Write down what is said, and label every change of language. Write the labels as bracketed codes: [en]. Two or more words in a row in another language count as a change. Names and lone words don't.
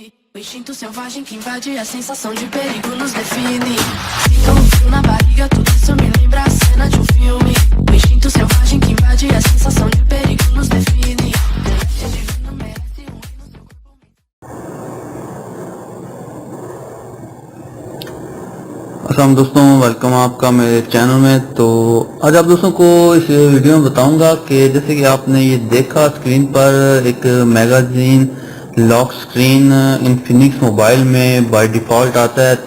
[pt] O instinto selvagem que invade a sensação de perigo nos define. Sinto um frio na barriga, tudo isso me lembra a cena de um filme. O instinto selvagem que invade a sensação de perigo nos define. Delícia divina merece um rei no seu corpo. [hi] अस्सलाम दोस्तों, वेलकम आपका मेरे चैनल में। तो आज आप दोस्तों को इस वीडियो में बताऊंगा कि जैसे कि आपने ये देखा स्क्रीन पर एक [en] magazine lock screen [hi] इन्फिनिक्स मोबाइल में [en] by default [hi] आता है।